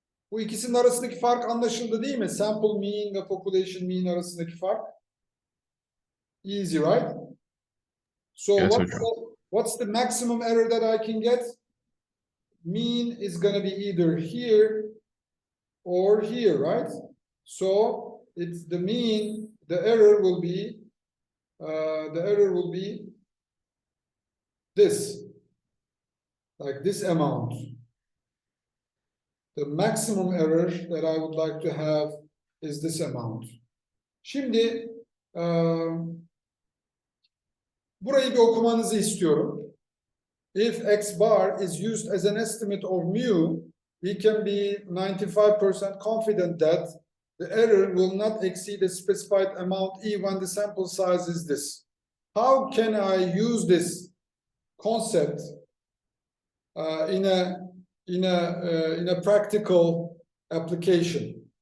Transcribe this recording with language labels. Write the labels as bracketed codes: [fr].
[tr] Bu ikisinin arasındaki fark anlaşıldı değil mi? Sample mean ve population mean arasındaki fark. [en] Easy, right? So Yes, what's the maximum error that I can get? Mean is going to be either here or here, right? So it's the mean, the error will be this, like this amount. The maximum error that I would like to have is this amount. [tr] Şimdi burayı bir okumanızı istiyorum. [en] If x bar is used as an estimate of mu, we can be 95% confident that the error will not exceed a specified amount E when the sample size is this. How can I use this concept in a practical application?